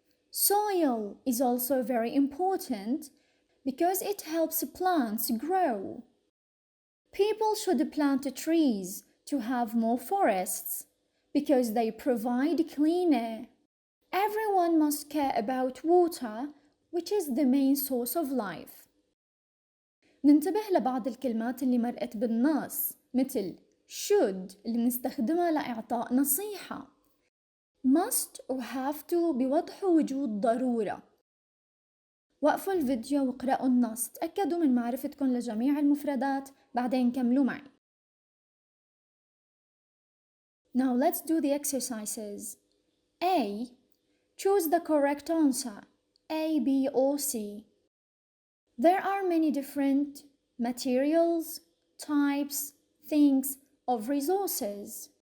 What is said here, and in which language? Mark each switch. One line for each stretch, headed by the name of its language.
English: Soil is also very important because it helps plants grow. People should plant trees to have more forests because they provide clean air. Everyone must care about water, which is the main source of life.
Arabic: ننتبه لبعض الكلمات اللي مرقت بالنص مثل should اللي نستخدمها لإعطاء نصيحة. must و have to بيوضحوا وجود ضرورة. وقفوا الفيديو وقرأوا النص، تأكدوا من معرفتكم لجميع المفردات، بعدين كملوا معي.
English: Now let's do the exercises. A. Choose the correct answer. A, B, or C. There are many different materials, types, things of resources.